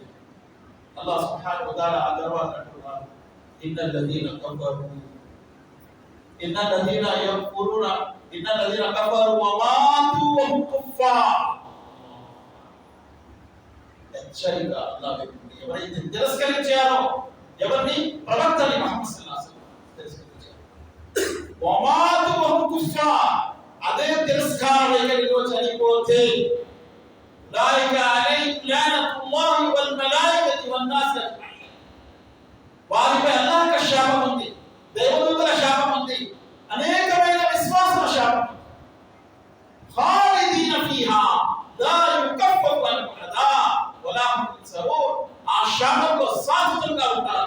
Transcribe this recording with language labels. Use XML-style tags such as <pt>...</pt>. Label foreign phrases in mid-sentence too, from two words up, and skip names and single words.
<te>అల్లాహ్</te> <ar>سبحانه وتعالى</ar> <te>ఆ తర్వాత అంటున్నారు,</te> <ar>إن الذين كفروا وماتوا وهم كفار.</ar> <te>హెచ్చరిక అల్లాహ్ ఎవరైతే తిరస్కరించారో, ఎవరిని? ప్రవక్తని ముహమ్మద్</te> <ar>صلى الله عليه وسلم</ar> <te>తిరస్కరించారు.</te> <ar>وماتوا وهم كفار.</ar> <te>అదే తిరస్కార వైఖరిలో చనిపోతే</te> <ar>أولئك عليهم لعنة الله والملائكة والناس أجمعين.</ar> <te>వారిపై అల్లాహ్ యొక్క శాపం ఉంది, దేవదూతల శాపం ఉంది, అనేకమైన విశ్వాసుల శాపం ఉంది.</te> <ar>خالدين فيها لا يخفف عنهم العذاب ولا هم ينصرون.</ar> <te>ఆ శాపంలో శాశ్వతంగా ఉంటారు.</te>